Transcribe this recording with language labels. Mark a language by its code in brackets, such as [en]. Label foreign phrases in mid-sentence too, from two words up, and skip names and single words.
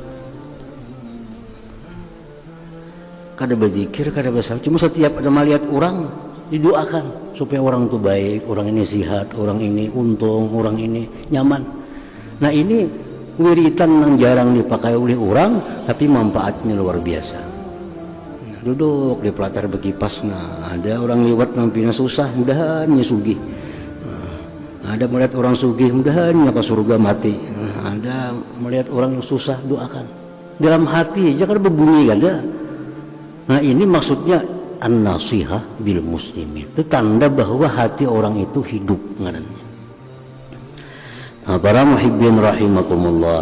[id] Kada berzikir, kada bersalat, cuma setiap ada melihat orang didoakan supaya orang itu baik, orang ini sehat, orang ini untung, orang ini nyaman. Nah ini wiritan yang jarang dipakai oleh orang, tapi manfaatnya luar biasa. Nah, duduk di pelatar bekipas, nah ada orang lewat nampina susah, mudahan sugih. Nah, ada melihat orang sugih, mudahan ke surga mati. Nah, ada melihat orang susah, doakan. Dalam hati jangan berbunyi ada. Nah ini maksudnya [ar] النصيحة بالمسلمين. [id] Itu tanda bahwa hati orang itu hidup ngarannya. Nah, para [ar] محبين رحمكم الله.